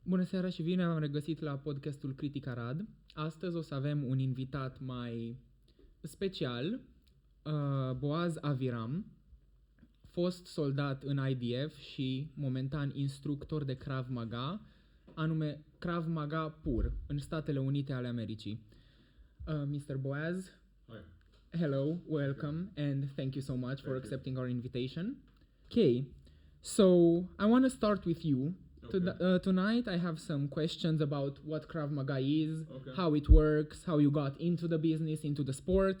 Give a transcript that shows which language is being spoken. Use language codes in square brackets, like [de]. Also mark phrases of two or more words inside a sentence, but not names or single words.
[ro] seara și bine v-am regăsit la podcastul CriticArad. Astăzi o să avem un invitat mai special, Boaz Aviram, fost soldat în IDF și momentan instructor de Krav Maga, anume Krav Maga pur, în Statele Unite ale Americii. [en] Mr. Boaz, hi. Hello, welcome, and thank you so much for accepting our invitation. Okay, so I want to start with you. Okay. Tonight I have some questions about what Krav Maga is, Okay. how it works, how you got into the business, into the sport.